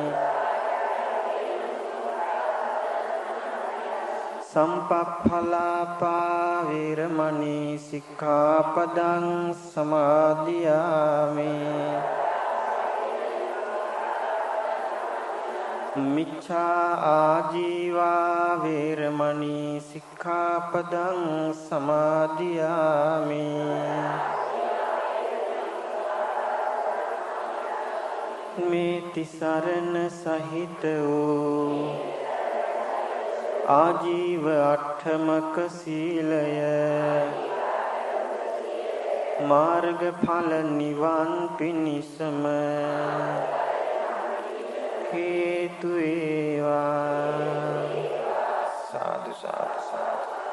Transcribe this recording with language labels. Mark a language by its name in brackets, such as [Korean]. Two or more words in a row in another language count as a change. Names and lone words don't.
[Pali] සම්පප්ඵලාපා වේරමණී සික්ඛාපදං සමාදියාමි මිච්ඡා ආජීවා වේරමණී සික්ඛාපදං සමාදියාමි [Sinhala] මේ තිසරණ සහිත වූ ආජීව අට්ඨමක සීලය මාර්ගඵල නිවන් පිණිසම හේතු වේවා සාදු සාදු සාදු.